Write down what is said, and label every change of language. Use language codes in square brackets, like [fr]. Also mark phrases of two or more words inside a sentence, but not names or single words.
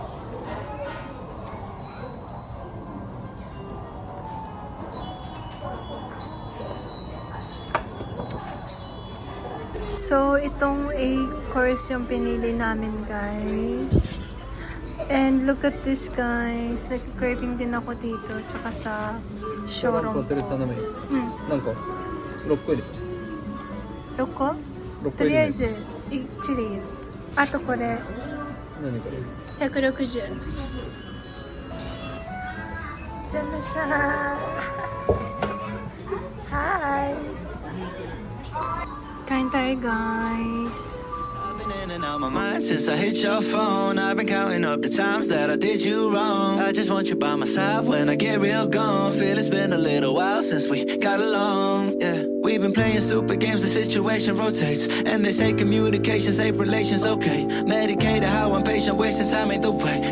[tl] So, itong A-course yung pinili namin, guys. [en] And look at this, guys. [tl] Nag-craving din ako dito, tsaka sa showroom ko. [ja] 何個 ?6 個入り。 6個 6 とりあえず1でいいよ。あとこれ何これ 160。じゃましゃー。 [tl] はい。kain tayo, guys. [en] I've been in and out my mind since I hit your phone. I've been counting up the times that I did you wrong. I just want you by my side when I get real gone. Feel it's been a little while since we got along. Yeah, we've been playing stupid games, the situation rotates. And they say communication, safe relations, okay. Medicated how I'm patient, wasting time ain't the way.